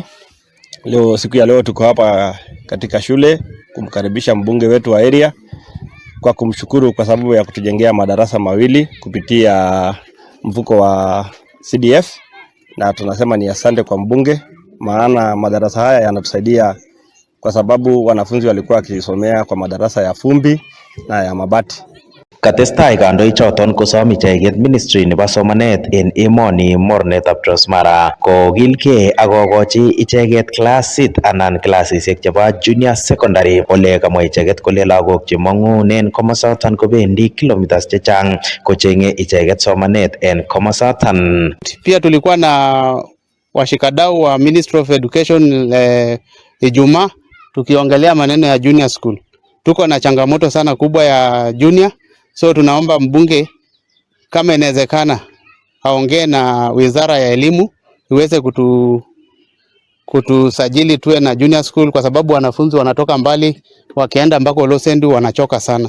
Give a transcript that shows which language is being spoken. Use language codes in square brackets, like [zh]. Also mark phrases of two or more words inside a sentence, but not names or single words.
[sw] Siku ya leo tuko hapa katika shule kumkaribisha mbunge wetu wa area kwa kumshukuru kwa sababu ya kutujengea madarasa mawili kupitia mfuko wa CDF, na tunasema ni asante kwa mbunge, maana madarasa haya yanatusaidia kwa sababu wanafunzi walikuwa wakisomea kwa madarasa ya fumbi na ya mabati. [sgc] Katestai kandoichoton kosom icheket ministry nebo somanet en emoni mornetab Transmara kokilgei ak kokochi icheket klasit anan klasisiek chebo [en] junior secondary [sgc] ole kamwa icheket kole lagok chemong'unen komosoton kobendi kilometers chechang kocheng'e icheket somanet en komosoton. [sw] Pia tulikuwa na washikadau wa Ministry of Education Ijumaa tukiongelea maneno ya [en] junior school. [sw] Tuko na changamoto sana kubwa ya junior. So tunaomba mbunge kama inawezekana aongee na Wizara ya Elimu iweze kutusajili tuwe na [en] junior school [sw] kwa sababu wanafunzi wanatoka mbali wakienda mpaka Olosendu wanachoka sana.